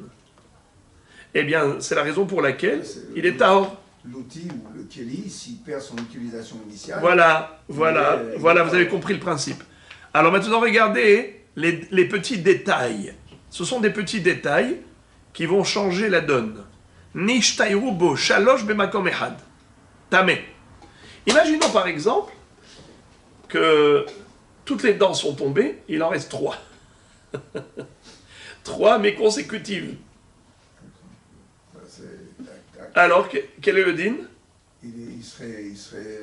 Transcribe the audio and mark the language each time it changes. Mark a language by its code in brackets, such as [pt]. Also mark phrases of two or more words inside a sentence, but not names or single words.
[fr] Eh bien, c'est la raison pour laquelle il est tahor. L'outil ou le Kelly, s'il perd son utilisation initiale. Voilà, vous avez compris le principe. Alors maintenant, regardez les petits détails. Ce sont des petits détails qui vont changer la donne. [he] נשתיירו בו שלש במקום אחד. טמא. [fr] Imaginons par exemple que toutes les dents sont tombées, il en reste 3. 3, mais consécutives. Alors, quel est le din? Il serait